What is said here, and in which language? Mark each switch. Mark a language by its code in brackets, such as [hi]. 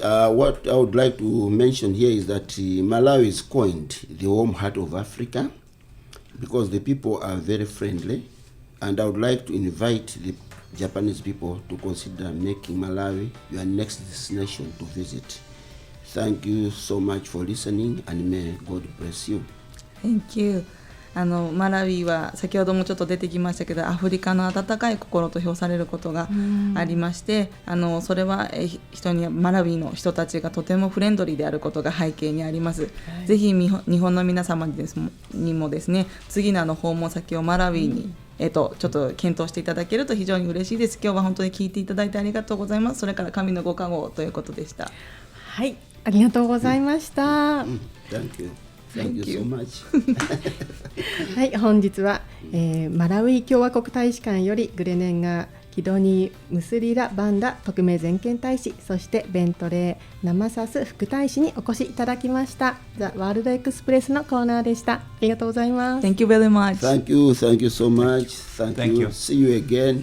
[en] What I would like to mention here is that Malawi is coined the warm heart of Africa because the people are very friendly, and I would like to invite the Japanese people to consider making Malawi your next destination to visit. Thank you so much for listening, and may God bless you. Thank you. [ja] マラウイは先ほどもちょっと出てきましたけど、アフリカの温かい心と評されることがありまして、それはマラウイの人たちがとてもフレンドリーであることが背景にあります。ぜひ日本の皆様にもですね、次の訪問先をマラウイにちょっと検討していただけると非常に嬉しいです。今日は本当に聞いていただいてありがとうございます。それから神のご加護ということでした。はい、ありがとうございました。 [en] Thank you. Thank you so much. [ja] はい、本日は、マラウイ共和国大使館よりグレネンガーキドニー・ムスリラ・バンダ特命全権大使、そしてベントレー・ナマサス副大使にお越しいただきました。ザ・ワールドエクスプレスのコーナーでした。ありがとうございます。 [en] Thank you very much. Thank you so much. Thank you. See you again.